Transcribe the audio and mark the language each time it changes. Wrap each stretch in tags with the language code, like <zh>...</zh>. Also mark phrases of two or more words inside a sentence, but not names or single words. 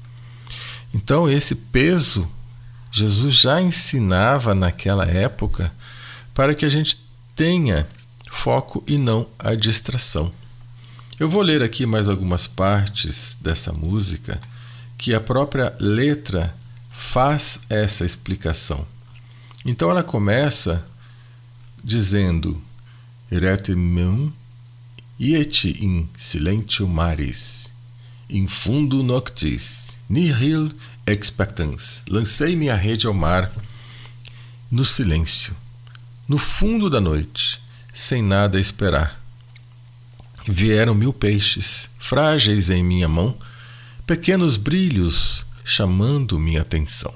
<pt>Então esse peso, Jesus já ensinava naquela época para que a gente tenha foco e não a distração. Eu vou ler aqui mais algumas partes dessa música que a própria letra faz essa explicação. Então ela começa dizendo:</pt> <la>Retemem ieti in silentium maris, in fundo noctis, nihil expectans.</la> <pt>Lancei minha rede ao mar no silêncio, no fundo da noite, sem nada a esperar. Vieram 1000 peixes, frágeis em minha mão, pequenos brilhos chamando minha atenção.</pt>